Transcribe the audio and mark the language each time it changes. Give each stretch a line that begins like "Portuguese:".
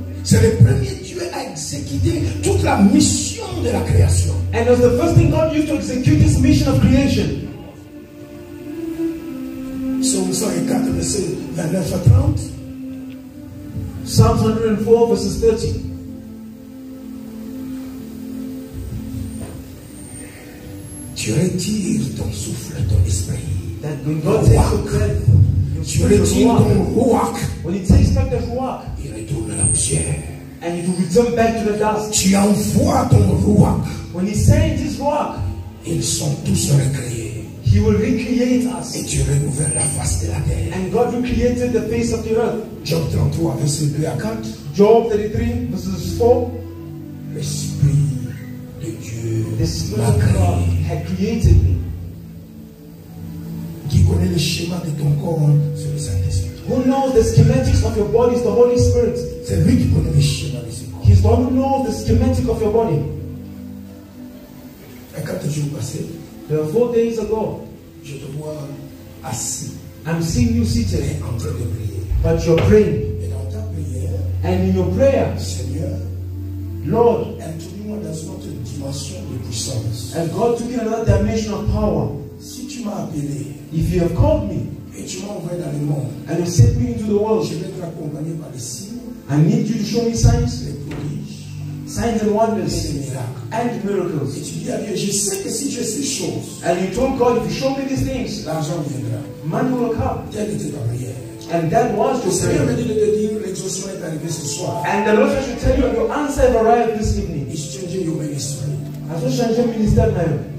French: C'est le premier Dieu à exécuter toute la mission de la création.
English: And it was the first thing God used to execute His mission of creation.
French: Psaume 104, verset 29 à 30.
English: Psalm 104, verses 30.
French: Tu retires ton souffle, ton esprit.
English: That when God takes your breath,
French: Tu retires ton ruach.
English: when He takes back the ruach,
French: Il retourne à la poussière.
English: and He will return back to the dust.
French: Tu envoies ton ruach.
English: When He sends His ruach,
French: Ils sont tous recréés.
English: He will recreate us.
French: Et tu renouvelles la face de la terre.
English: And God recreated the face of the earth.
French: Job 33, verset 2 à 4.
English: Job 33, verses 4.
French: L'Esprit de Dieu
English: The Spirit
French: m'a
English: of God
French: créé.
English: had created me.
French: Qui connaît le schéma de ton corps, c'est le Saint-Esprit.
English: Who knows the schematics of your body is the Holy Spirit.
French: C'est lui qui connaît le schéma de ce corps.
English: He's the one who knows the schematic of your body.
French: Et 4 jours passés,
English: There were 4 days ago,
French: je te vois assis
English: I'm seeing you seated,
French: et en train de prier.
English: but you're praying.
French: Et dans ta prière,
English: And in your prayer,
French: Seigneur,
English: Lord,
French: introduis-moi dans une autre dimension de puissance.
English: and God took you in another dimension of power.
French: Si tu m'as appelé
English: If you have called me
French: et tu m'as envoyé dans le monde,
English: and you sent me into the world,
French: je vais être accompagné par les signes,
English: I need you to show me signs,
French: les prodiges
English: signs and
French: et
English: wonders,
French: les miracles.
English: and
French: Et
English: miracles.
French: tu dis à Dieu, je sais que si je fais ces choses,
English: And you told God, if you show me these things,
French: l'argent viendra.
English: money will come.
French: Telle était ta prière.
English: And that was
French: Le
English: your
French: Seigneur me
English: prayer.
French: dit de te dire, l'exaucement est arrivé ce soir.
English: And the Lord should tell you, your answer have arrived this evening. He's changing your ministry. I just changed minister now.